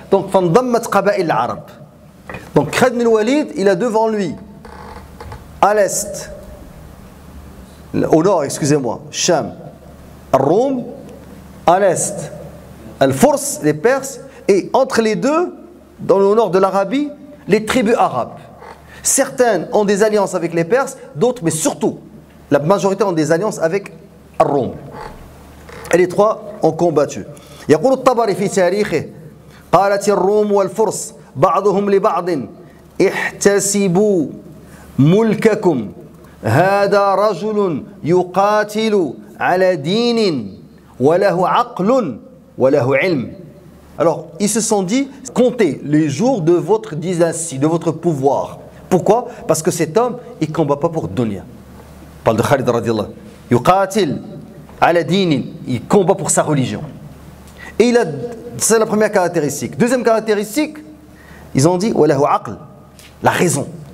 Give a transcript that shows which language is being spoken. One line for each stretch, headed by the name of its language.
French: Donc
Arabic: Fandammat Qaba'il Arab.
French: Donc Khalid ibn al-Walid, il a devant lui, à l'est, au nord, excusez-moi, Sham, Rome, à l'est, Al-Furs, les Perses, et entre les deux, dans le nord de l'Arabie, les tribus arabes. Certaines ont des alliances avec les Perses, d'autres, mais surtout, la majorité ont des alliances avec Rome. Et les trois ont combattu.
Arabic: يقول الطبري في تاريخه قالت الروم والفرس بعضهم لبعض احتسبوا ملككم هذا رجل يقاتل على دين وله عقل وله علم.
French: Alors, ils se sont dit, comptez les jours de votre dynastie, de votre pouvoir. Pourquoi? Parce que cet homme, il ne combat pas pour dunya. On parle de Khalid radiallahu.
Arabic: Yuqatil ala dinin.
French: Il combat pour sa religion. Et c'est la première caractéristique. Deuxième caractéristique, ils ont dit,
Arabic: walahu aql,
French: la raison.